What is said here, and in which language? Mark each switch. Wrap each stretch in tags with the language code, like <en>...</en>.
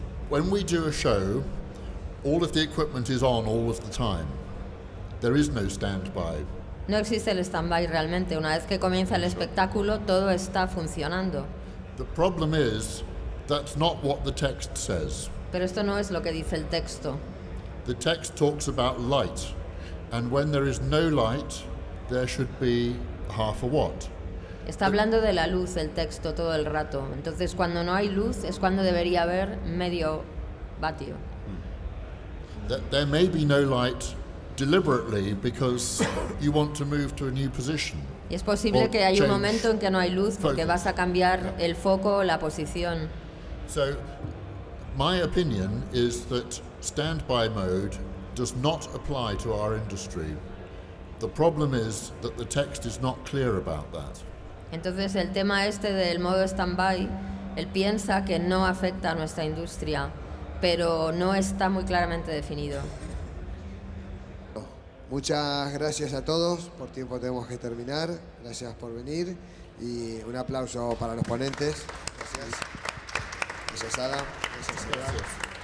<en>When we do a show, all of the equipment is on all of the time. There is no stand-by.</en> <es>No existe el stand-by realmente. Una vez que comienza el espectáculo, todo está funcionando.</es> <en>The problem is that's not what the text says.</en> <es>Pero esto no es lo que dice el texto.</es> <en>The text talks about light, and when there is no light, there should be half a watt.</en> <es>Está hablando de la luz el texto todo el rato. Entonces, cuando no hay luz es cuando debería haber medio vatio.</es> <en>There may be no light deliberately because you want to move to a new position.</en> <es>Y es posible que haya un momento en que no hay luz porque vas a cambiar el foco o la posición.</es> <en>So, my opinion is that standby mode does not apply to our industry. The problem is that the text is not clear about that.</en> <es>Entonces, el tema este del modo stand-by, él piensa que no afecta a nuestra industria, pero no está muy claramente definido. Muchas gracias a todos, por tiempo tenemos que terminar, gracias por venir y un aplauso para los ponentes. Gracias. Gracias Ada, gracias Eva.</es>